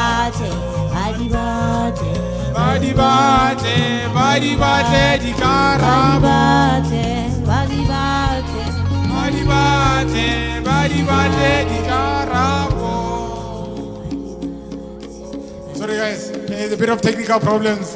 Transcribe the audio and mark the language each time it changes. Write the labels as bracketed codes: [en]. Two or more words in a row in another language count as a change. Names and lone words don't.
[tn] badi batle di karabo badi batle di karabo. [en] Sorry guys, there's a bit of technical problems.